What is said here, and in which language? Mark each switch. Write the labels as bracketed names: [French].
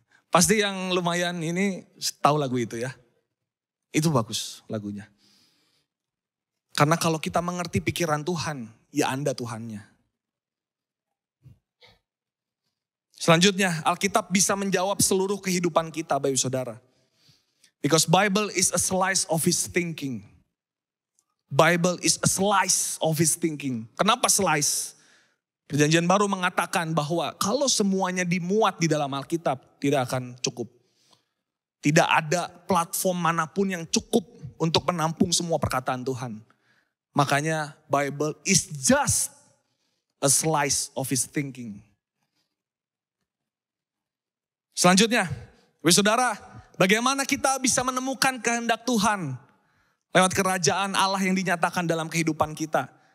[Indonesian] Pasti yang lumayan ini tahu lagu itu ya. Itu bagus lagunya. Karena kalau kita mengerti pikiran Tuhan, ya Anda Tuhannya. Selanjutnya, Alkitab bisa menjawab seluruh kehidupan kita, Bapak Saudara. [English] Because Bible is a slice of his thinking. Bible is a slice of his thinking. [Indonesian] Kenapa slice? Perjanjian Baru mengatakan bahwa kalau semuanya dimuat di dalam Alkitab, tidak akan cukup. Tidak ada platform manapun yang cukup untuk menampung semua perkataan Tuhan. Makanya [English] Bible is just a slice of his thinking. [Indonesian] Selanjutnya, saudara, bagaimana kita bisa menemukan kehendak Tuhan lewat kerajaan Allah yang dinyatakan dalam kehidupan kita.